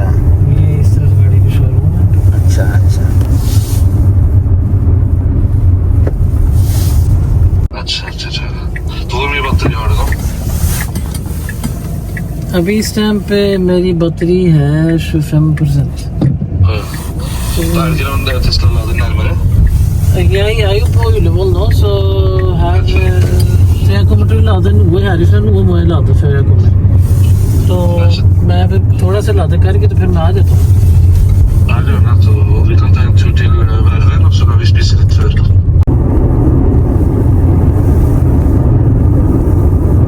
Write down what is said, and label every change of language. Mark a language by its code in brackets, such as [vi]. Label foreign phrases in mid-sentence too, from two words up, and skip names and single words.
[ur] یہ اس طرح گاڑی کا شو روم ہے. اچھا. ابھی اس ٹائم پہ میری بطری ہے 50%. [no] Jeg jo på Ullevål nå, så her så jeg kommer til å lade noe herifra, noe må jeg lade før jeg kommer. [ur] Så میں تھوڑا سا لاده کر کے تو پھر میں آ جاتا ہوں. [no] Vi kan ta en tur til Verven, og så kan vi spise litt før.